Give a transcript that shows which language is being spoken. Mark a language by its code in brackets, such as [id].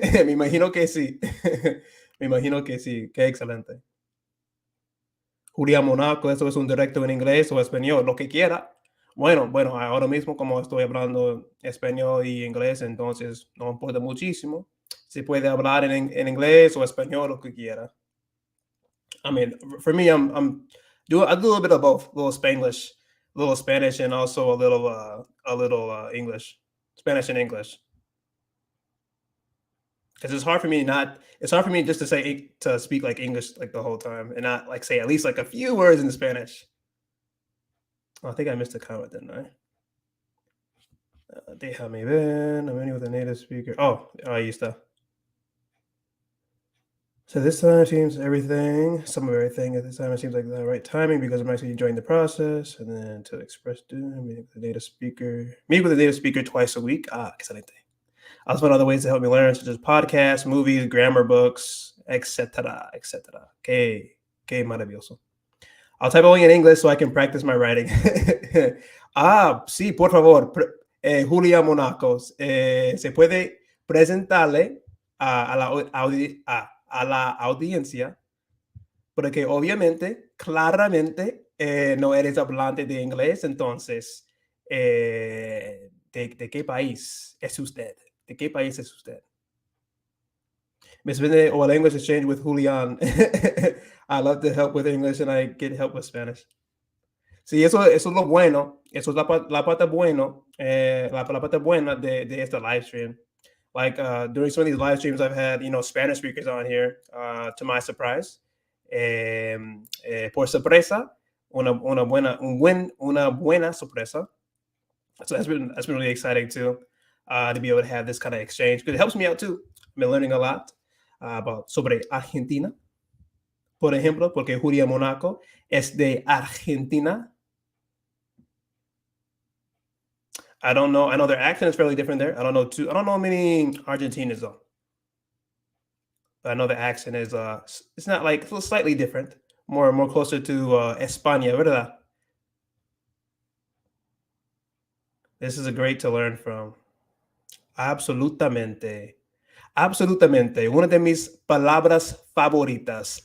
[es] Me imagino que sí. Me imagino que sí. Qué excelente. Julia Monaco, eso es un directo en inglés o español, lo que quiera. Bueno, ahora mismo como estoy hablando español y inglés, entonces no importa muchísimo. Se puede hablar en inglés o español, lo que quiera. [en] I mean, for me, I do a little bit of both, a little Spanish, and also a little English, Spanish and English. Because it's hard for me just to to speak like English like the whole time and not like say at least like a few words in Spanish. Oh, I think I missed a comment, didn't I? [es] Déjame ver. [en] I'm only with a native speaker. [es] Oh, ahí está. [en] So this time it seems everything, some of everything at this time it seems like the right timing because I'm actually enjoying the process. And then to express meet with a native speaker. Meet with a native speaker twice a week. Excelente. I also found other ways to help me learn, such as podcasts, movies, grammar books, etc., etc. [es] Que maravilloso. [en] I'll type only in English so I can practice my writing. [es] Sí, por favor. Julia Monacos, se puede presentarle a la audiencia, porque obviamente, claramente, no eres hablante de inglés, entonces, ¿de qué país es usted? ¿De qué país es usted? [en] Miss Vinay or language exchange with Julian. I love to help with English and I get help with Spanish. [es] Sí, eso es lo bueno. Eso es la parte bueno, la parte buena de este live stream. [en] Like during some of these live streams, I've had Spanish speakers on here. To my surprise, [es] por sorpresa, una buena sorpresa. [en] So that's been really exciting too, to be able to have this kind of exchange because it helps me out too. I've been learning a lot about [es] sobre Argentina, por ejemplo, porque Julia Monaco es de Argentina. [en] I don't know. I know their accent is fairly different there. I don't know many Argentinians though. But I know the accent is it's not like it's slightly different, more closer to España, [es] ¿verdad? [en] This is a great to learn from. [es] Absolutamente. Absolutamente. Una de mis palabras favoritas.